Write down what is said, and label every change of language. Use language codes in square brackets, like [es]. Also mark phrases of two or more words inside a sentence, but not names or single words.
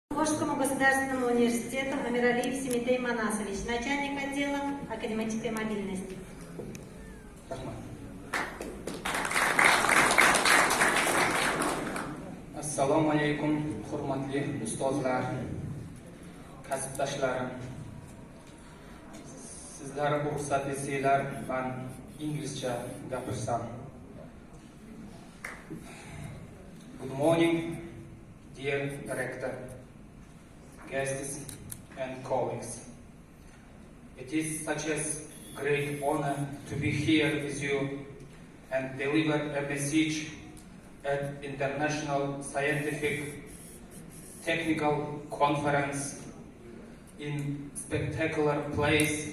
[ru] Кошскому государственному университету Амиралиев С.М. начальник отдела академической мобильности. [uz] Assalamu alaikum, hurmatli ustozlar, kasbdoshlarim. Sizlar ruxsat etsanglar, men inglizcha gapirsam. [en] Good morning, dear director, guests and colleagues. It is such a great honor to be here with you and deliver a message at International Scientific Technical Conference in spectacular place.